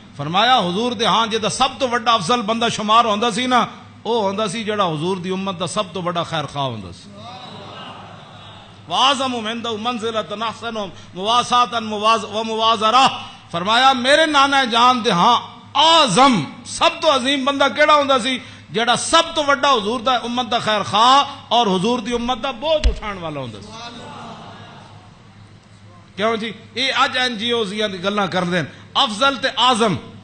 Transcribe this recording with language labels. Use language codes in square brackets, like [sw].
[pa] فرمایا حضور دے ہاں جے دا سب تو بڑا افضل بندہ شمار ہوندا سی نا, او ہوندا سی جڑا حضور دی امت دا سب تو بڑا خیر خواہ ہوندا سی. [ar] واعظم من عنده منزلۃ احسن مواساتا وموازرہ. [pa] فرمایا میرے نانا جان دے ہاں اعظم سب تو عظیم بندہ کیڑا ہوندا سی جیڑا سب تو بڑا حضور دا امت دا خیر خواہ اور حضور دی امت دا بوجھ اٹھان والا ہوندا سی. کیوں جی یہ اج این جی اوز دی گلاں کردے افضل تے اعظم.